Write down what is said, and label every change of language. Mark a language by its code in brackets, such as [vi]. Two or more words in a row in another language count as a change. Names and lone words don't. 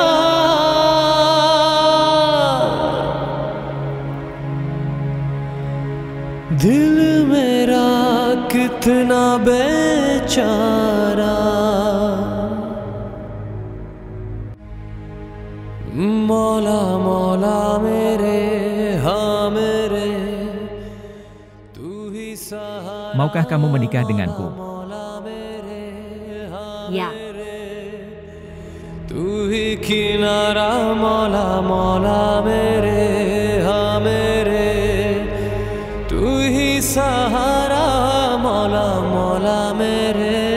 [hi] दिल मेरा कितना बेचारा मौला मौला मेरे हाँ मेरे तू ही सहारा [id] Maukah kamu menikah denganku? [hi] मौला मेरे हाँ [id] Ya, [hi] तू ही किनारा मौला मौला मेरे हाँ मेरे तू ही सहारा मौला मौला मेरे